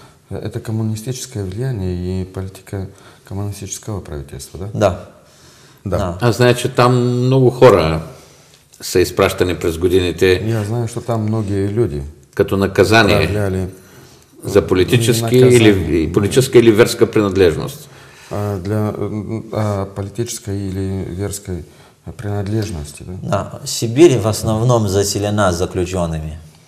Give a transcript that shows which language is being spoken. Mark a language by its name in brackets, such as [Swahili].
[Russian] Это коммунистическое влияние и политика коммунистического правительства, да? Да. Да. [Bulgarian] Аз знае, че там много хора са изпращани през годините. [Russian] Я знаю, что там многие люди [Bulgarian] като наказание за политическа или верска принадлежност. [Russian] Для политической или верской принадлежности. Да. Сибирь в основном заселена заключенными.